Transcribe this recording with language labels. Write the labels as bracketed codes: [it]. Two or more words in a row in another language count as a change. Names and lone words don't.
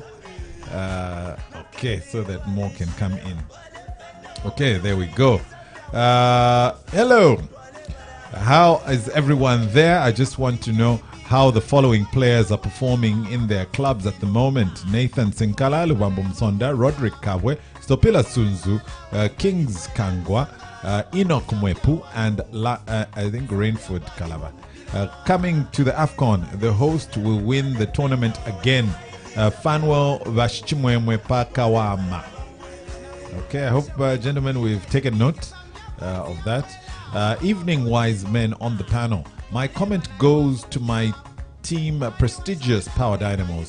[en] Okay, so that more can come in. Okay, there we go. Hello. How is everyone there? I just want to know how the following players are performing in their clubs at the moment. Nathan Sinkala, Lubambo Msonda, Roderick Kabwe, Stopila Sunzu, Kings Kangwa, Enoch Mwepu, and I think Rainford Kalaba. Coming to the AFCON, the host will win the tournament again. Fanwell Vashchimwemwe Pakawama. Okay, I hope, gentlemen, we've taken note of that. Evening wise men on the panel. My comment goes to my team, prestigious Power Dynamos.